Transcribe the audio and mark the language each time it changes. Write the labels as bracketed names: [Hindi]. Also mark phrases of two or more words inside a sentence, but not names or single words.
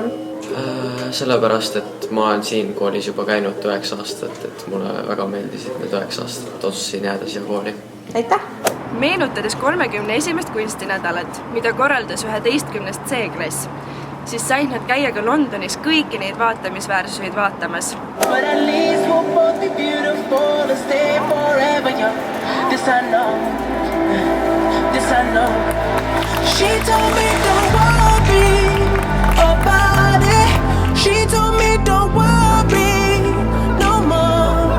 [Estonian] Sellepärast, et ma olen siin koolis juba käinud 9 aastat, et mulle väga meeldisid need 9 aastat, otsusin jääda siia kooli. Aitäh! Meenutades 31. kunstinädalat, mida korraldas 11. C-klass, siis said nad käia ka Londonis kõiki neid vaatamisväärsuseid vaatamas. [English] But at least we'll both be beautiful and stay forever young. This I know, this I know. She told me don't worry about it. She told me don't worry no more.